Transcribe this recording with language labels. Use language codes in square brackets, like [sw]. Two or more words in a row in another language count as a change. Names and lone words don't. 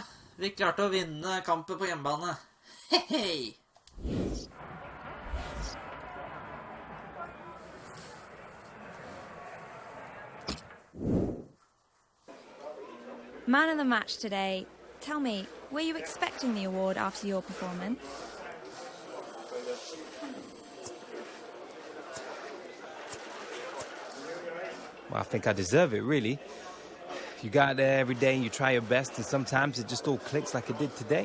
[no] Vi klarte å vinne kampen på hjemmebane. Hei! [en] Man of the match today. Tell me, were you expecting the award after your performance? Well, I think I deserve it, really. You go out there every day and you try your best, and sometimes it just all clicks like it did today.